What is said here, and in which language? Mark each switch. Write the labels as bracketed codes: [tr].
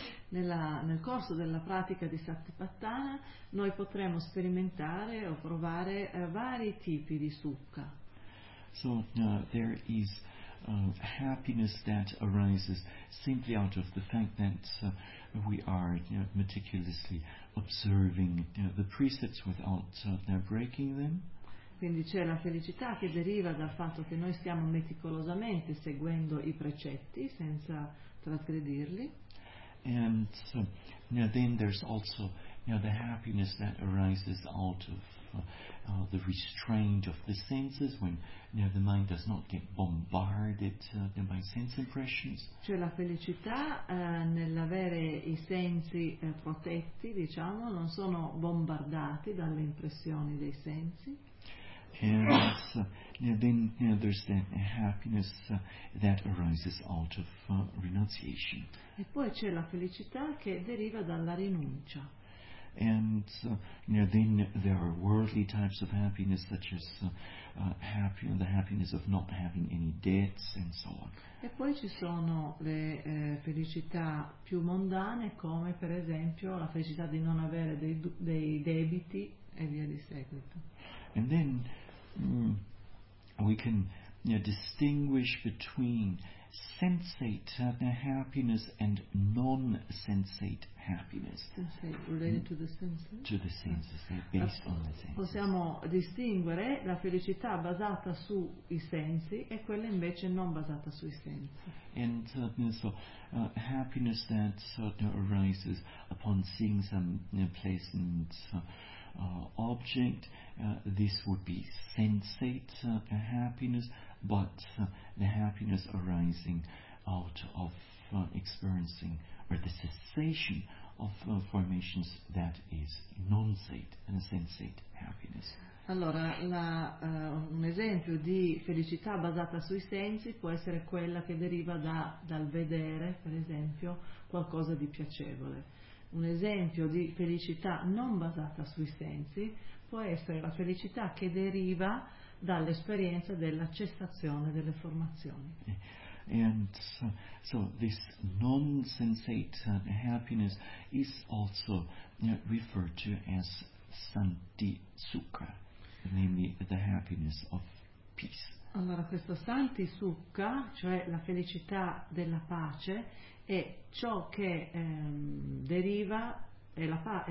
[it] Nel corso della pratica di Satipatthana, noi potremo sperimentare o provare vari tipi di sukha. [en] So there is happiness that arises simply out of the fact that we are meticulously observing the precepts without breaking them. [it] Quindi c'è la felicità che deriva dal fatto che noi stiamo meticolosamente seguendo i precetti senza trasgredirli. [en] And so, then there's also the happiness that arises out of the restraint of the senses, when the mind does not get bombarded by sense impressions. [it] C'è la felicità nell'avere i sensi protetti, diciamo, non sono bombardati dalle impressioni dei sensi. [en] And then there's that happiness that arises out of renunciation. [it] E poi c'è la felicità che deriva dalla rinuncia. [en] And then there are worldly types of happiness, such as the happiness of not having any debts and so on. [it] E poi ci sono le felicità più mondane, come per esempio la felicità di non avere dei debiti e via di seguito. [en] And then we can distinguish between sensate happiness and non-sensate happiness. Sensate, related to the senses? To the senses, based on the senses. [it] Possiamo distinguere la felicità basata sui sensi e quella invece non basata sui sensi. [en] And so happiness that arises upon seeing some pleasant object, this would be sensate happiness, but the happiness arising out of experiencing or the cessation of formations, that is non-sate and sensate happiness. [it] Allora, un esempio di felicità basata sui sensi può essere quella che deriva dal vedere, per esempio, qualcosa di piacevole. Un esempio di felicità non basata sui sensi può essere la felicità che deriva dall'esperienza della cessazione delle formazioni. [en] And so this non-sensate happiness is also referred to as santi sukha, namely the happiness of peace. [it] Allora, questo santi sukha, cioè la felicità della pace, e ciò che deriva è la